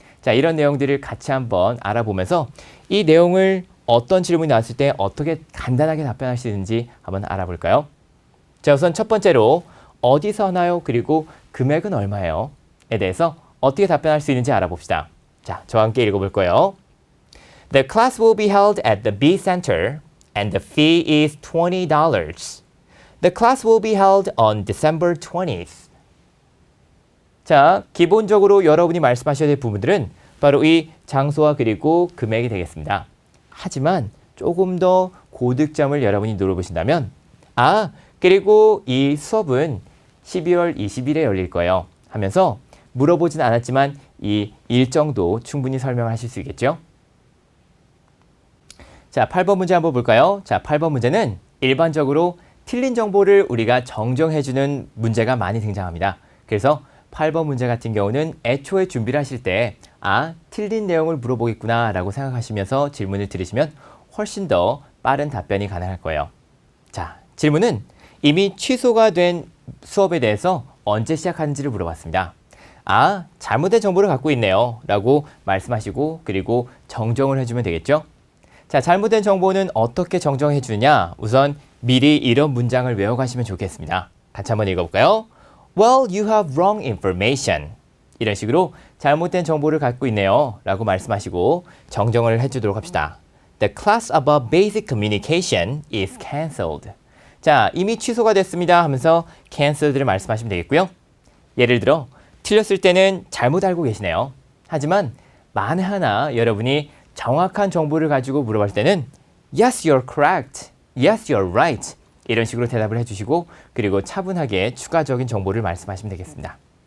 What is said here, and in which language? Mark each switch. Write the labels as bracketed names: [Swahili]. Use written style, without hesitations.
[Korean] 자, 이런 내용들을 같이 한번 알아보면서 이 내용을 어떤 질문이 나왔을 때 어떻게 간단하게 답변할 수 있는지 한번 알아볼까요? 자, 우선 첫 번째로 어디서 하나요? 그리고 금액은 얼마예요? 에 대해서 어떻게 답변할 수 있는지 알아봅시다. 자, 저와 함께 읽어볼 거예요. [English] The class will be held at the B Center and the fee is $20. The class will be held on December 20th. [Korean] 자, 기본적으로 여러분이 말씀하셔야 될 부분들은 바로 이 장소와 그리고 금액이 되겠습니다. 하지만 조금 더 고득점을 여러분이 노려보신다면 그리고 이 수업은 12월 20일에 열릴 거예요 하면서 물어보진 않았지만 이 일정도 충분히 설명하실 수 있겠죠? 자, 8번 문제 한번 볼까요? 자, 8번 문제는 일반적으로 틀린 정보를 우리가 정정해주는 문제가 많이 등장합니다. 그래서 8번 문제 같은 경우는 애초에 준비를 하실 때 틀린 내용을 물어보겠구나 라고 생각하시면서 질문을 들으시면 훨씬 더 빠른 답변이 가능할 거예요. 자, 질문은 이미 취소가 된 수업에 대해서 언제 시작하는지를 물어봤습니다. 잘못된 정보를 갖고 있네요 라고 말씀하시고 그리고 정정을 해주면 되겠죠. 자, 잘못된 정보는 어떻게 정정해 주느냐? 우선 미리 이런 문장을 외워가시면 좋겠습니다. 같이 한번 읽어볼까요? [English] Well, you have wrong information. [Korean] 이런 식으로 잘못된 정보를 갖고 있네요 라고 말씀하시고 정정을 해주도록 합시다. [English] The class about basic communication is cancelled. [Korean] 자, 이미 취소가 됐습니다 하면서 cancelled를 말씀하시면 되겠고요. 예를 들어 틀렸을 때는 잘못 알고 계시네요. 하지만 만에 하나 여러분이 정확한 정보를 가지고 물어볼 때는 Yes, you're correct. [English] Yes, you're right. [Korean] 이런 식으로 대답을 해주시고 그리고 차분하게 추가적인 정보를 말씀하시면 되겠습니다.